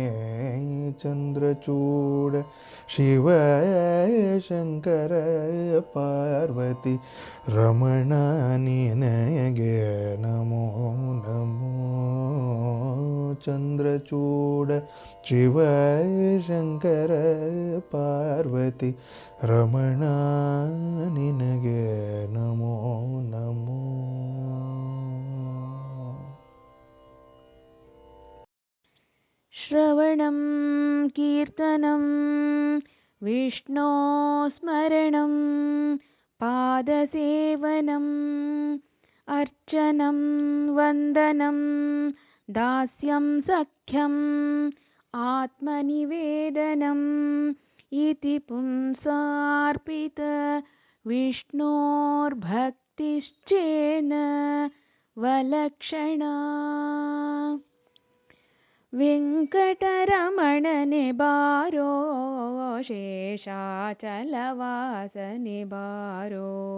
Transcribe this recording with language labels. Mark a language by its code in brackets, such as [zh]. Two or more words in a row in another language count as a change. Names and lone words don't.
[kn] ಚಂದ್ರಚೂಡ ಶಿವ ಶಂಕರ ಪಾರ್ವತಿ ರಮಣ ನಿನಗೆ [sa] ನಮೋ ನಮೋ. [kn] ಚಂದ್ರಚೂಡ ಶಿವ ಶಂಕರ ಪಾರ್ವತಿ ರಮಣ ನಿನಗೆ [sa] ನಮೋ ನಮೋ. ಶ್ರವಣಂ ಕೀರ್ತನಂ ವಿಷ್ಣೋ ಸ್ಮರಣಂ ಪಾದಸೇವನಂ ಅರ್ಚನಂ ವಂದನಂ ದಾಸ್ಯಂ ಸಖ್ಯಂ ಆತ್ಮನಿವೇದನಂ ಇತಿ ಪುಂಸಾರ್ಪಿತ ವಿಷ್ಣೋರ್ಭಕ್ತಿಶ್ಚೇನ ವಲಕ್ಷಣಾ. [kn] ವೆಂಕಟರಮಣನೆ ಬಾರೋ ಶೇಷಾಚಲವಾಸನೆ ಬಾರೋ.